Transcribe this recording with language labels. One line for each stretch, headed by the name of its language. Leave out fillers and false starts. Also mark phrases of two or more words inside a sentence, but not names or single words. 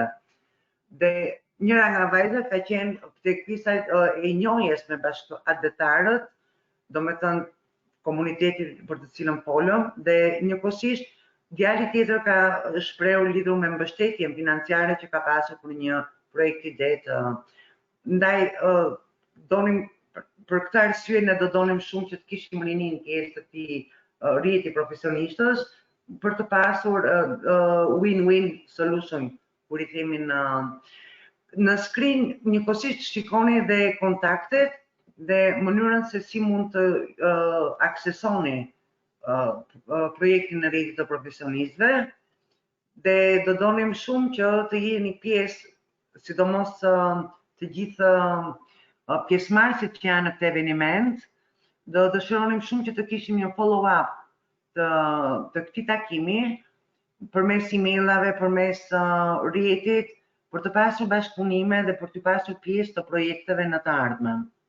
Albanian: Dhe njëra nga vajzat ka qenë tek pjesa e njohjes me bashkëadhetarët, domethënë komuniteti për të cilën folëm, dhe njëkohësisht djali tjetër ka shprehur lidhur me mbështetjen financiare që ka pasur për një projekt ide të. Ndaj donim për këtë arsye ne do donim shumë që të kishim rinin pjesë të këtij rjeti profesionistës për të pasur win-win solution, kur i themi në screen njëkohësisht shikoni dhe kontaktet dhe mënyrën se si mund të aksesoni projektin e rjetit të profesionistëve, dhe do donim shumë që të jeni pjesë, sidomos të gjithë pjesëmarrësit që janë në këtë eveniment, do dëshironim shumë që të kishim një follow-up të këtij takimi përmes emailave, përmes rjetit, për të pasur bashkëpunime dhe për të pasur pjesë të projekteve në të ardhmen.